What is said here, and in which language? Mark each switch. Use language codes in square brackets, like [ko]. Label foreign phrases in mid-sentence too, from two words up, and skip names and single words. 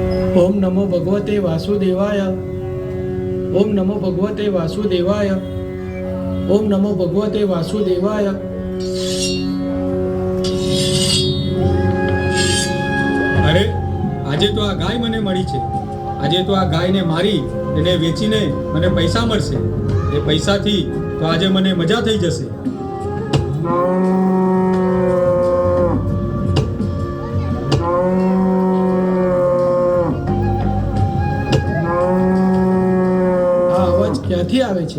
[sa] ओम नमो भगवते वासुदेवाय। ओम नमो भगवते वासुदेवाय। ओम नमो भगवते वासुदेवाय। [gu] અરે આજે તો આ ગાય મને મળી છે. આજે તો આ ગાયને મારી એને વેચીને મને પૈસા મળશે. એ પૈસાથી તો આજે મને મજા થઈ જશે. આ અવાજ ક્યાંથી આવે છે?